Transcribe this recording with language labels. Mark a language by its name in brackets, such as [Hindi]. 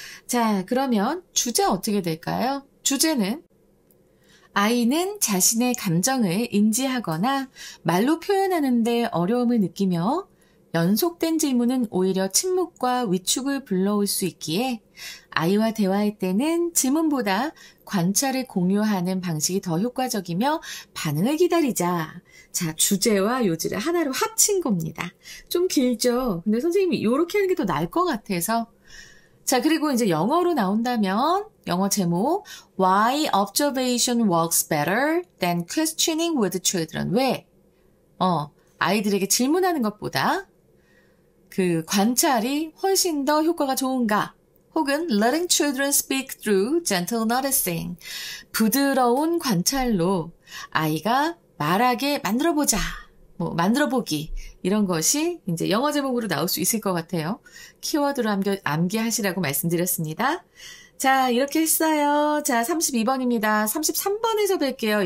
[Korean] 자, 그러면 주제 어떻게 될까요? 주제는 아이는 자신의 감정을 인지하거나 말로 표현하는데 어려움을 느끼며 연속된 질문은 오히려 침묵과 위축을 불러올 수 있기에 아이와 대화할 때는 질문보다 관찰을 공유하는 방식이 더 효과적이며 반응을 기다리자. 자, 주제와 요지를 하나로 합친 겁니다. 좀 길죠? 근데 선생님이 이렇게 하는 게 더 나을 것 같아서. 자, 그리고 이제 영어로 나온다면 영어 제목 [English] Why observation works better than questioning with children. [Korean] 왜? 아이들에게 질문하는 것보다 그 관찰이 훨씬 더 효과가 좋은가? 혹은 [English] letting children speak through gentle noticing. [Korean] 부드러운 관찰로 아이가 말하게 만들어보자. 만들어보기. 이런 것이 이제 영어 제목으로 나올 수 있을 것 같아요. 키워드로 암기하시라고 말씀드렸습니다. 자, 이렇게 했어요. 자, 32번입니다. 33번에서 뵐게요.